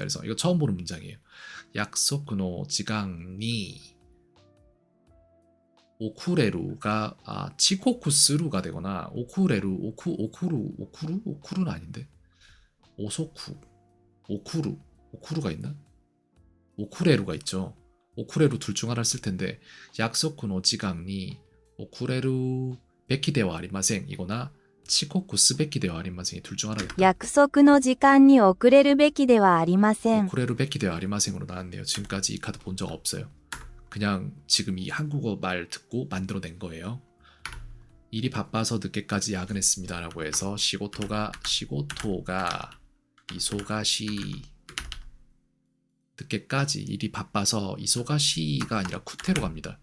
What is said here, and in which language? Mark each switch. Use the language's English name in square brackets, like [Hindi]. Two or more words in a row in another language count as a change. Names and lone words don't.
[Korean] 그래서 이거 처음 보는 문장이에요. 약속 후노 [Japanese] 時間に遅れるが遅刻するが [Korean] 되거나 오쿠레루 오쿠루는 아닌데 오쿠루가 있나? 오쿠레루가 있죠. 오쿠레루 둘 중 하나를 쓸 텐데 약속 후 [Japanese] 時間に遅れるべきではありません [Korean] 이거나 [Japanese] 遅刻すべきではありません [Korean] 둘 중 하나겠다. [Japanese] 約束の時間に遅れるべきではありません。遅れるべきではありません [Korean] 나왔네요. 지금까지 이 카드 본 적 없어요. 그냥 지금 이 한국어 말 듣고 만들어낸 거예요. 일이 바빠서 늦게까지 야근했습니다라고 해서 [Japanese] 仕事が忙し [Korean] 늦게까지 일이 바빠서 이소가시가 아니라 쿠테로 갑니다.